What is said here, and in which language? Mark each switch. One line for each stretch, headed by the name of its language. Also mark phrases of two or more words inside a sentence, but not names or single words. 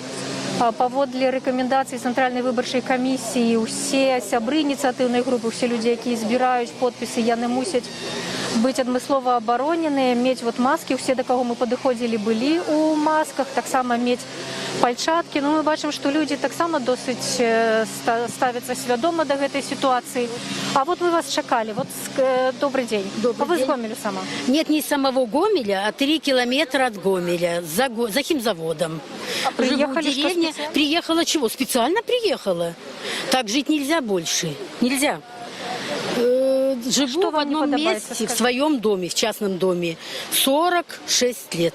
Belarusian: Паводле рэкамендацый Цэнтральнай выбарчай камісіі, усе сябры ініцыятыўнай групы, усе людзі, якія збіраюць подпісы, яны мусяць быць адмыслова абароненыя, мець вот маскі. Усе, да каго мы падыходзілі, былі ў масках, таксама мець пальчаткі. Ну, мы бачым, што людзі таксама досыць ставяцца свядома да гэтай сітуацыі. А вот мы вас чакалі.
Russian: Вот добрый день. Добрый вы день.
Belarusian: з Гомелю сама?
Russian: Нет, не из самого Гомеля, а 3 километра от Гомеля, за химзаводом. А приехали, Живу в деревне. что специально? Приехала чего? Специально приехала. Так жить нельзя больше. Нельзя. Живу Что в вам не одном подобается, месте, в скажите? своем доме, в частном доме, 46 лет.